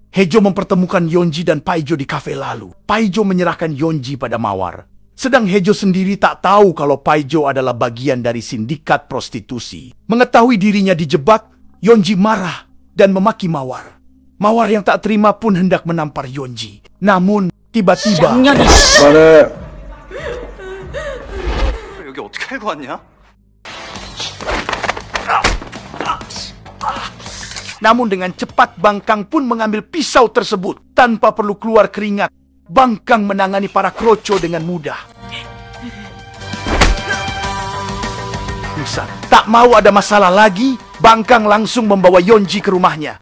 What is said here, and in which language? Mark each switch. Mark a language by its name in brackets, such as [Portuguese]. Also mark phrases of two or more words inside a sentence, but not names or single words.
[Indonesian] Hejo mempertemukan Yonji dan Paijo di kafe lalu. Paijo menyerahkan Yonji pada Mawar. Sedang Hejo sendiri tak tahu kalau Paijo adalah bagian dari sindikat prostitusi. Mengetahui dirinya dijebak, Yonji marah dan memaki Mawar. Mawar yang tak terima pun hendak menampar Yonji. Namun, tiba-tiba... [Korean] 그만해. 여기 어떻게 알고 왔냐? [Indonesian] Namun dengan cepat Bang Kang pun mengambil pisau tersebut. Tanpa perlu keluar keringat, Bang Kang menangani para kroco dengan mudah. Tak mau ada masalah lagi, Bang Kang langsung membawa Yonji ke rumahnya.